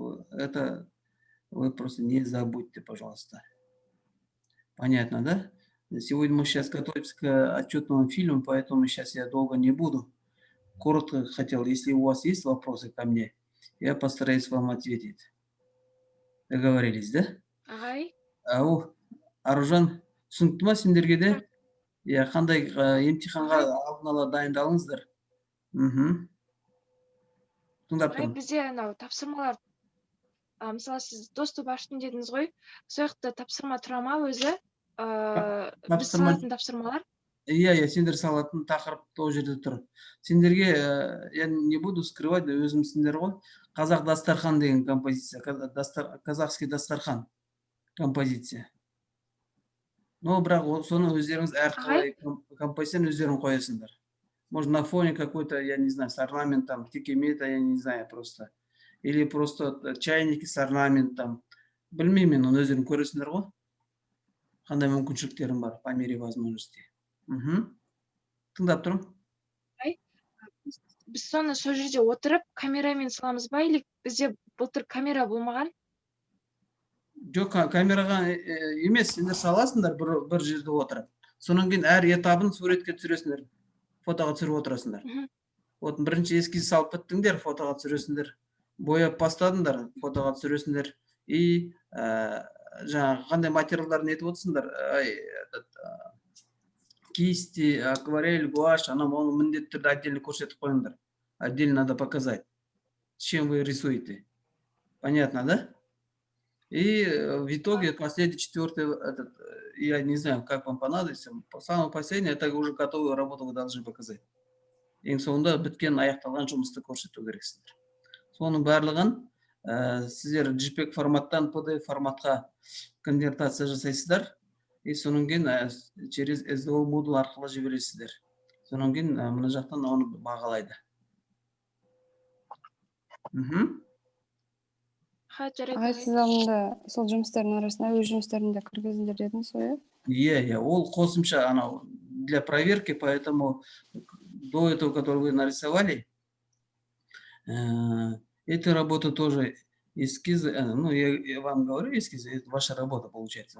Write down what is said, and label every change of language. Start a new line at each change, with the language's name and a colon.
Russian: Это вы просто не забудьте, пожалуйста. Понятно, да? Сегодня мы сейчас готовимся к отчетному фильму, поэтому сейчас я долго не буду. Коротко хотел, если у вас есть вопросы ко мне, я постараюсь вам ответить. Договорились, да?
Kazakh: Ағай, Аружан, түсінікті ма сендерге де? Я қандай емтиханға алдын ала дайындалыңыздар? Тыңдап ағай, тұрмын. бізде анау тапсырмалар, мысалы сіз доступ аштым дедіңіз ғой, сол жақта тапсырма тұра ма өзі? Біз салатын тапсырмалар? Иә, сендер салатын тақырып ол жерде тұр. Сендерге,
Russian: я не буду скрывать,
Kazakh: өзімсіңдер ғой. Қазақ дастархан деген композиция,
Russian: казахский дастархан композиция.
Kazakh: Но бірақ соны өздеріңіз әрқалай композицияны өздерің қоясыңдар.
Russian: Может, на фоне какой-то, я не знаю, с орнаментом, текемета, я не знаю просто. Или просто чайники с орнаментом.
Kazakh: Білмеймін мен, оны өздерің көресіңдер ғой. Қандай мүмкіншіліктерім бар,
Russian: по мере возможности.
Kazakh: Тыңдап тұрмын. Біз соны сол жерде отырып, камерамен саламыз ба, или бізде былтыр камера болмаған? Жоқ, камераға емес, сендер саласыңдар бір жерде отырып. Сонан кейін әр этабын суретке түсіресіңдер, фотоға түсіріп отырасыңдар. Вот бірінші эскиз салып біттіңдер, фотоға түсіресіңдер. Бояп бастадыңдар, фотоға түсіресіңдер. И жаңағы қандай материалдарын нетіп отырсыңдар,
Russian: кисти, акварель, гуашь,
Kazakh: оны міндетті түрде отдельно көрсетіп қойыңдар.
Russian: Отдельно надо показать, с чем вы рисуете. Понятно, да? И в итоге последний, четвертый, я не знаю, как вам понадобится, самый последний, это уже готовую работу вы должны показать.
Kazakh: Ең соңында біткен аяқталған жұмысты көрсету керексіздер. Соның барлығын сіздер JPEG форматтан PDF форматқа конвертация жасайсыздар. И соның кейін через SDO модуль арқылы жібересіздер. Соның кейін мына жақтан оны бағалайды. Ағай, сіз алдында сол жұмыстардың арасында өз жұмыстарын да кіргізіңдер дедіңіз ғой? Иә, ол қосымша анау
Russian: для проверки, поэтому до этого, который вы нарисовали, эта работа тоже эскизы, ну, я вам говорю эскизы, это ваша работа получается.